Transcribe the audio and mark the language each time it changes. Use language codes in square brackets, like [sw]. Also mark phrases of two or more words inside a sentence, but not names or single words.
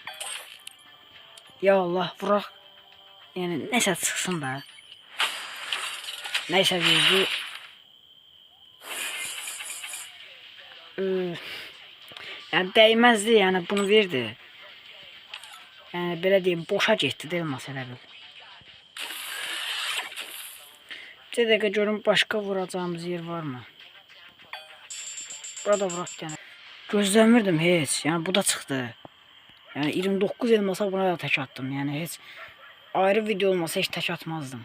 [az] Ya Allah, vuraq. Yani neyse çıxsın da. Neyse verdi. [tr] Yani değmezdi, yani bunu verdi. [az] Yani belə deyim, boşa getdi deyil məsələ bu. Bir dəqiqə görüm başqa vuracağımız yer var mı? Burada vuraq yəni. Gözləmirdim heç. Yəni bu da çıxdı. Yəni 29 elmasa buna da tək attım. Yəni heç ayrı video olmasa heç tək atmazdım.